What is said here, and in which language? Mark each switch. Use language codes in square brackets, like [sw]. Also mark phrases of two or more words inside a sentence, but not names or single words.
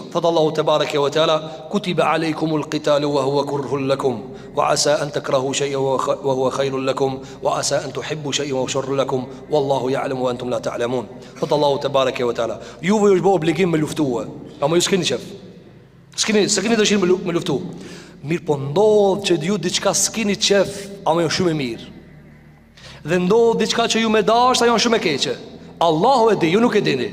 [sq] Thot Allahu [ar] تبارك وتعالى, كتب عليكم القتال وهو كره لكم وعسى أن تكرهوا شيئا وهو خير لكم وعسى أن تحبوا شيئا وهو شر لكم والله يعلم وأنتم لا تعلمون. [sq] Thot Allahu [ar] تبارك وتعالى, [sq] juve ju bëu obligim me luftue, ama ju s'keni qef. S'keni dëshirë me luftu. Mirë po ndodh që ju diçka s'keni qef, ama jo shumë e mirë. Dhe ndodh diçka që ju me dash, ajo është shumë e keqe. Allahu e di, ju nuk e dini.